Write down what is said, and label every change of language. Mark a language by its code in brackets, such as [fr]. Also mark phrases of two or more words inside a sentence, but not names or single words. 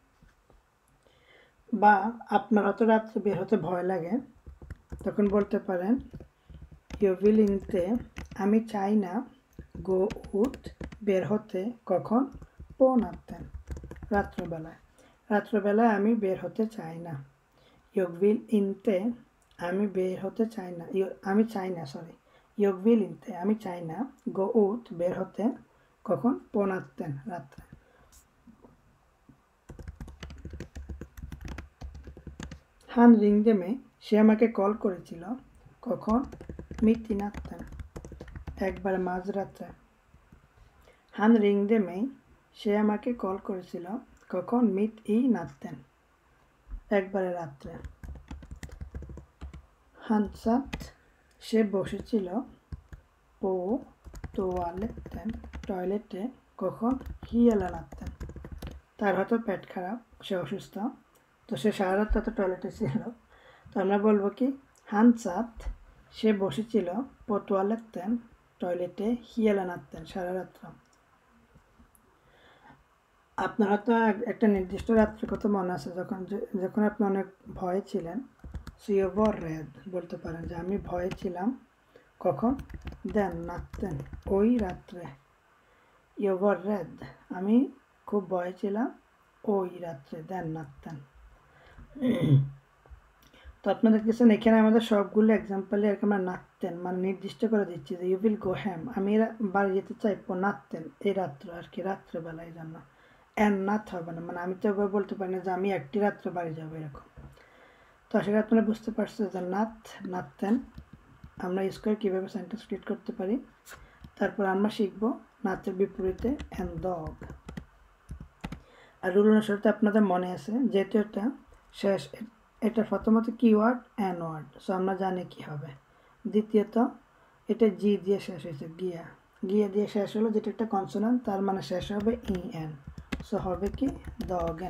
[bn] বা আপনার হয়তো রাত্রে বের হতে ভয় লাগে, তখন বলতে পারেন [sv] jag vill inte, [bn] আমি চাই না, [sv] gå ut [bn] বের হতে, কখন, [sv] på natten [bn] রাত্রবেলায়, রাত্রবেলায় আমি বের হতে চাই না। [sv] jag vill inte, [bn] আমি বের হতে চাই না, আমি চাই না, সরি, [sv] Jag vill inte, [bn] আমি চাই না, [sv] gå ut, [bn] বের হতে, কখন, [sv] på natten, [bn] রাত্রে। [sv] Han ringde mig, [bn] সে আমাকে কল করেছিল, কখন, [sv] mitt i natten, [bn] একবারে মাঝরাত্রে। [sv] Han ringde mig, [bn] সে আমাকে কল করেছিল, কখন, [sv] mitt i natten, [bn] একবারে রাত্রে। [sv] Han satt, [bn] সে বসেছিল, [sv] på toaletten, [bn] টয়লেটে, কখন, [sv] hela natten, [bn] তার হয়তো পেট খারাপ, সে অসুস্থ, তো সে সারা রাত তো টয়লেটে ছিল, তো আমরা বলবো কি, [sv] han satt, [bn] সে বসেছিল, [sv] på toaletten, টয়লেটে, hela natten, [bn] সারা রাত্র। আপনার হয়তো একটা নির্দিষ্ট রাত্রে কথা মনে আছে, যখন আপনি অনেক ভয়ে ছিলেন, so [sv] jag var rädd, [bn] বলতে পারেন যে আমি ভয়ে ছিলাম, কখন, [sv] den natten, [bn] ওই রাত্রে। [sv] jag var rädd, [bn] আমি খুব ভয়ে ছিলাম, ওই রাত্রে, [sv] den natten। [bn] তো আপনারা দেখতেছেন এখানে আমাদের সবগুলো এক্সাম্পলে এরকম আমরা নাtten মানে নির্দিষ্ট করে দিচ্ছি যে [sv] jag vill gå hem, [bn] আমি বাড়ি যেতে চাই, [sv] på natten, [bn] এই রাত্রে আর কি, রাত্রেবেলা, এই জন্য [sv] en natt [bn] হবে না, মানে আমি তো এবার বলতে পারি না যে আমি একটি রাত্রে বাড়ি যাবো এরকম। তো আসলে আপনারা বুঝতে পারছেন যে natten আমরা ইউজ করে কীভাবে সেন্টেন্স ক্রিয়েট করতে পারি। তারপর আমরা শিখবো নাতের বিপরীতে [sv] en dag। [bn] আর রুল অনুসারে আপনাদের মনে আছে যেহেতু এটা শেষ, এটা প্রথমত কি ওয়ার্ড, এন ওয়ার্ড, সো আমরা জানি কি হবে। দ্বিতীয়ত এটা জি দিয়ে শেষ হয়েছে, গিয়া, গিয়া দিয়ে শেষ হলো, যেটা একটা কনসোনান্ট, তার মানে শেষ হবে ই এন, সো হবে কি, দাগেন।